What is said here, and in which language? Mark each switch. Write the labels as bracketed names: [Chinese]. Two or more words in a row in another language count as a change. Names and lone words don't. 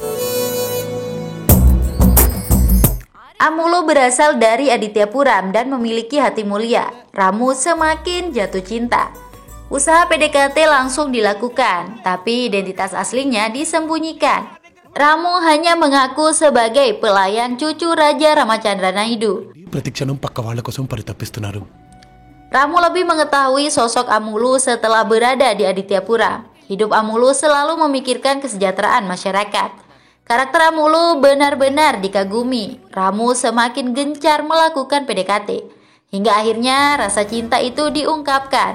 [Indonesian] Amulu berasal dari Adityapura dan memiliki hati mulia. Ramu semakin jatuh cinta. Usaha PDKT langsung dilakukan, tapi identitas aslinya disembunyikan. Ramu hanya mengaku sebagai pelayan cucu Raja Ramachandra Naidu. [Telugu] ప్రతిక్షణం పక్క వాళ్ళ కోసం పరితపిస్తున్నారు. [Indonesian] Ramu lebih mengetahui sosok Amulu setelah berada di Adityapura. Hidup Amulu selalu memikirkan kesejahteraan masyarakat. Karakter Amulu benar-benar dikagumi. Ramu semakin gencar melakukan PDKT. Hingga akhirnya rasa cinta itu diungkapkan.